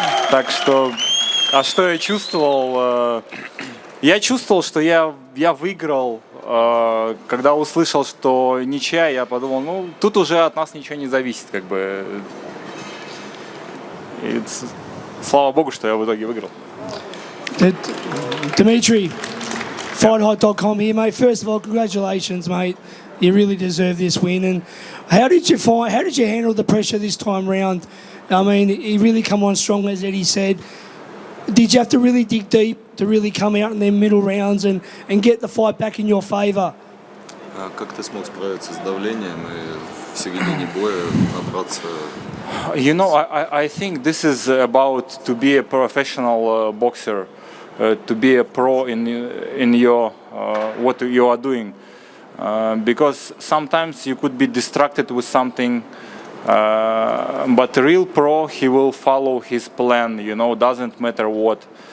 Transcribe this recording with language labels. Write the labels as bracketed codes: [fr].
[ru] Так что, а что я чувствовал? Я чувствовал, что я выиграл. Когда услышал, что ничья, я подумал, тут уже от нас ничего не зависит, как бы. И слава богу, что я в итоге выиграл. [en] Dmitry, FightHot.com here, mate. First of all, congratulations, mate. You really deserve this win. And how did you handle the pressure this time round? I mean, he really come on strong, as Eddie said. Did you have to really dig deep to really come out in their middle rounds and get the fight back in your favour? [ru] Как ты смог справиться с давлением и в середине боя набраться? [en] You know, I think this is about to be a professional boxer, to be a pro in your what you are doing, because sometimes you could be distracted with something. But a real pro, he will follow his plan, you know, doesn't matter what.